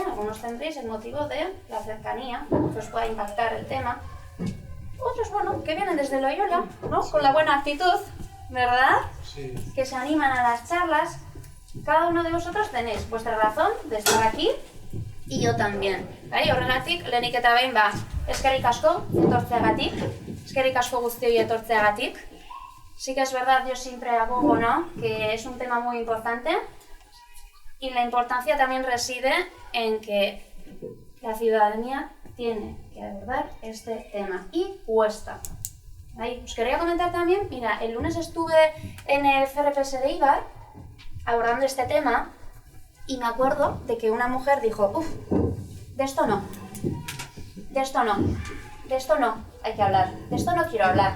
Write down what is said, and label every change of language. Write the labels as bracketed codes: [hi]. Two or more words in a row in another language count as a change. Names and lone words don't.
[es] Algunos tendréis el motivo de la cercanía, que os pueda impactar el tema. Otros, bueno, que vienen desde Loyola, ¿no? Con la buena actitud, ¿verdad? Sí. Que se animan a las charlas. Cada uno de vosotros tenéis vuestra razón de estar aquí y yo también. [eu] Bai, horregatik, lehenik eta behin eskerrik asko etortzeagatik, eskerrik asko guztioi etortzeagatik. [es] Sí que es verdad, yo siempre abogo, ¿no?, que es un tema muy importante y la importancia también reside en que la ciudadanía tiene que abordar este tema y cuesta. Ahí, os quería comentar también, mira, el lunes estuve en el CRPS de Eibar abordando este tema y me acuerdo de que una mujer dijo, uff, de esto no, de esto no, de esto no hay que hablar, de esto no quiero hablar.